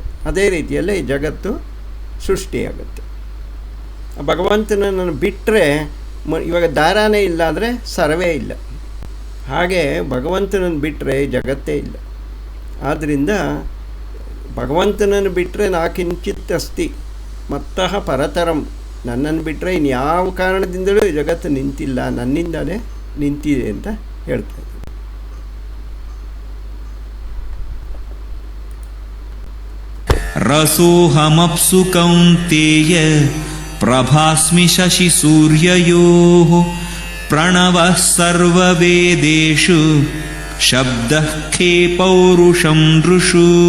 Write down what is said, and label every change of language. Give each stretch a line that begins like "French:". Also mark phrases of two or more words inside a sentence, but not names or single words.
Kannada: ಅದೇ ರೀತಿಯಲ್ಲೇ ಈ ಜಗತ್ತು ಸೃಷ್ಟಿಯಾಗುತ್ತೆ. ಭಗವಂತನನ್ನು ಬಿಟ್ಟರೆ ಇವಾಗ ದಾರಾನೇ ಇಲ್ಲ ಅಂದರೆ ಸರವೇ ಇಲ್ಲ. ಹಾಗೆ ಭಗವಂತನನ್ನು ಬಿಟ್ಟರೆ ಜಗತ್ತೇ ಇಲ್ಲ. ಆದ್ದರಿಂದ ಭಗವಂತನನ್ನು ಬಿಟ್ಟರೆ
Sanskrit: ನಾ ಕಿಂಚಿತ್ ಅಸ್ತಿ ಮತ್ತಃ ಪರತರಂ,
Kannada: ನನ್ನನ್ನು ಬಿಟ್ಟರೆ ಇನ್ಯಾವ ಕಾರಣದಿಂದಲೂ ಈ ಜಗತ್ತು ನಿಂತಿಲ್ಲ, ನನ್ನಿಂದಲೇ ನಿಂತಿದೆ ಅಂತ ಹೇಳ್ತಾರೆ.
Sanskrit: ರಸೋಹಮಪ್ಸು ಕೌಂತೇಯ ಪ್ರಭಾಸ್ಮಿ ಶಶಿ ಸೂರ್ಯಯೋಃ ಪ್ರಣವಃ ಸರ್ವವೇದೇಷು ಶಬ್ದಃ ಖೇ ಪೌರುಷಂ ನೃಷು.